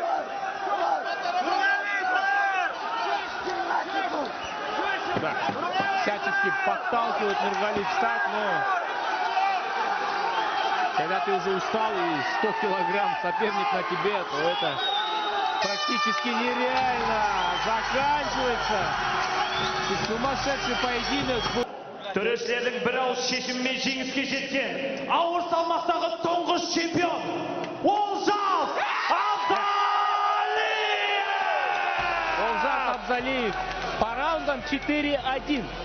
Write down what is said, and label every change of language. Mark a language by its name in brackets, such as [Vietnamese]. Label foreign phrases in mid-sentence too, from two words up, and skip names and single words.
[Russian] Да, всячески подталкивает Нургали встать, но когда ты уже устал и 100 килограмм соперник на тебе, то это практически нереально. Заканчивается. И сумасшедший поединок. [Kazakh] Төрешілердің бір ауыз шешімімен жеңіске жеткен ауыр салмақтағы тұңғыш чемпион Олжас Абзалиев! [Russian] Олжас Абзалиев по раундам 4-1.